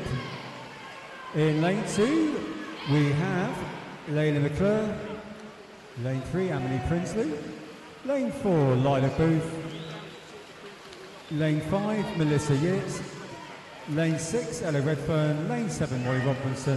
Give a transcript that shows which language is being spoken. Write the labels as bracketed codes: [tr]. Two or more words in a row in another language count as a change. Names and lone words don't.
[en] In Lane 2, we have Layla McClure. Lane 3, Emily Prinsley. Lane 4, Lila Booth. Lane 5, Melissa Yates. Lane 6, Ella Redfern. Lane 7, Molly Robinson.